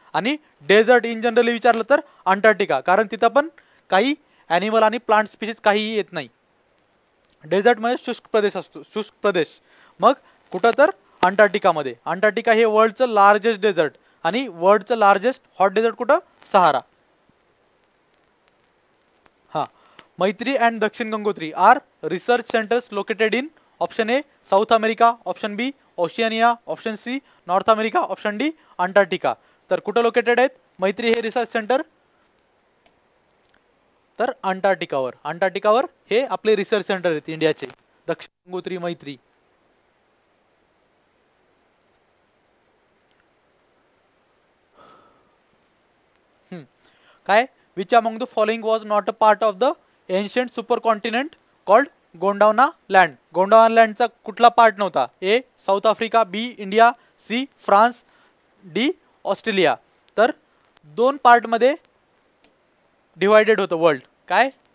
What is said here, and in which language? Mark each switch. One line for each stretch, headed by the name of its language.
Marathi: आणि dessert in generally विचारलं तर अंटार्क्टिका कारण तिथं पण काही ॲनिमल आणि प्लांट स्पीशीज काहीही येत नाही. डेझर्ट म्हणजे शुष्क प्रदेश असतो शुष्क प्रदेश. मग कुठं तर अंटार्क्टिकामध्ये. अंटार्क्टिका हे वर्ल्डचं लार्जेस्ट डेझर्ट आणि वर्ल्डचं लार्जेस्ट हॉट डेझर्ट कुठं सहारा.
English: हां Maitri and Dakshin Gangotri are research centres located in option A South America, option B Oceania, option C North America, option D Antarctica.
Marathi: तर कुठं लोकेटेड आहेत मैत्री हे रिसर्च सेंटर तर अंटार्क्टिकावर. अंटार्क्टिकावर हे आपले रिसर्च सेंटर आहेत इंडियाचे दक्षिण गंगोत्री मैत्री.
English: काय which among the following was not a part of the ancient super continent called Gondwana land.
Marathi: गोंडावना लँडचा कुठला पार्ट नव्हता? ए साऊथ आफ्रिका, बी India, C France, D Australia. तर 2 पार्टमध्ये डिवायडेड होतं वर्ल्ड. काय?